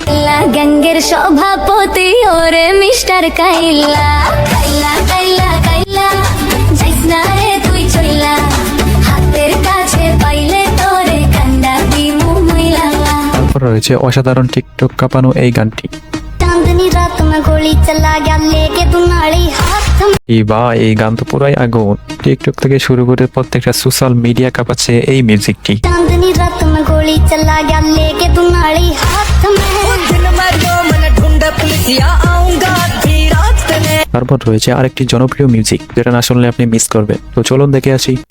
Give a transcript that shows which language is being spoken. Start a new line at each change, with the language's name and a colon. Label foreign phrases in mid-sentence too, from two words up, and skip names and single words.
Bangla: গ্যাংয়ের সভাপতি ওরে মিস্টার কাইলা কাইলা কাইলা কাইলা যাইস না রে তুই চইলা হাতের কাছে পাইলে তোরে কান্দা দিমু মইলা। তারপর রয়েছে অসাধারণ টিকটক কাঁপানো এই গানটি।
Hindi: चांदनी रात में गोली चला गया लेके तू नाड़ी हाथ में।
Bangla: এই গান তো পুরাই আগুন। টিকটক থেকে শুরু করে প্রত্যেকটা সোশ্যাল মিডিয়া কাঁপাচ্ছে এই মিউজিকটি।
Hindi: चांदनी रात में गोली चला गया लेके तू नाड़ी हाथ में। दिन में दो मिनट ढूंढ पुलिसिया आऊंगा आधी रात में।
Bangla: তারপর রয়েছে আরেকটি জনপ্রিয় মিউজিক যেটা না শুনলে আপনি মিস করবেন। তো চলুন দেখে আসি।